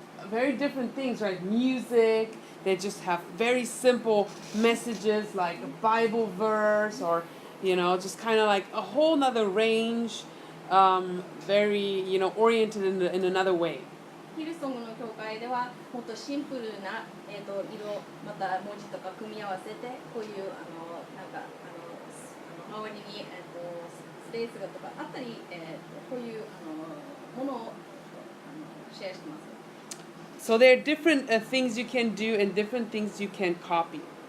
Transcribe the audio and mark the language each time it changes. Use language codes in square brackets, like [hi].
[en] Very different things, right? Music. They just have very simple messages like a Bible verse, or just kind of like a whole nother range. Very oriented in another way. [ja] ヒルソングの教会ではもっとシンプルな、色また文字とか組み合わせてこういうなんか周りに、スペースがとかあったり、こういうものをシェアしてます。 [en] So there are different things you can do and different things you can copy.